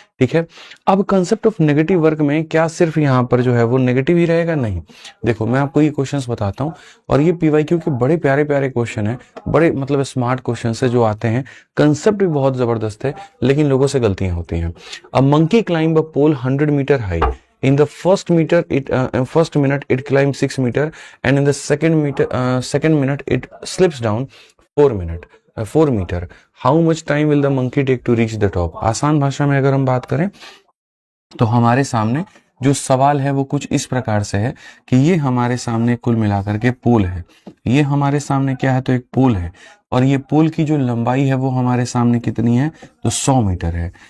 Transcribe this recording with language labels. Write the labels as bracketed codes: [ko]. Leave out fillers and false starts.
[hi] ठीक है, अब कंसेप्ट ऑफ नेगेटिव वर्क में क्या सिर्फ यहाँ पर जो है वो नेगेटिव ही रहेगा? नहीं। देखो, मैं आपको ये क्वेश्चंस बताता हूँ और ये पीवाईक्यू के बड़े प्यारे प्यारे क्वेश्चन है, बड़े मतलब स्मार्ट क्वेश्चन है जो आते हैं। कंसेप्ट भी बहुत जबरदस्त है, लेकिन लोगों से गलतियां होती हैं। [en] A monkey climb a pole 100 meter high. In the first minute it climbs 6 meter, and in the second minute it slips down 4 meter. How much time will the monkey take to reach the top? [hi] आसान भाषा में अगर हम बात करें तो हमारे सामने जो सवाल है वो कुछ इस प्रकार से है कि ये हमारे सामने कुल मिलाकर के पोल है। ये हमारे सामने क्या है? तो एक पोल है, और ये पोल की जो लंबाई है वो हमारे सामने कितनी है? तो 100 मीटर है।